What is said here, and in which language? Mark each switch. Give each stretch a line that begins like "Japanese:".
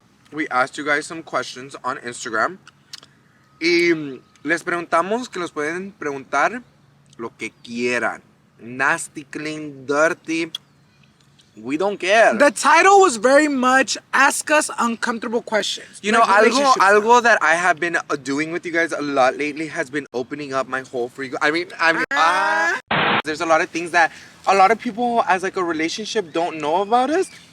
English: We asked you guys some questions on Instagram. Y
Spanish: Les preguntamos que nos pueden preguntar lo que quieran.
English: Nasty, clean, dirty. We don't care. The title was very much ask us uncomfortable questions. You know, Like relationship stuff. algo that I have been doing with you guys a lot lately has been opening up my whole freak. There's a lot of things that a lot of people as like a relationship don't know about us.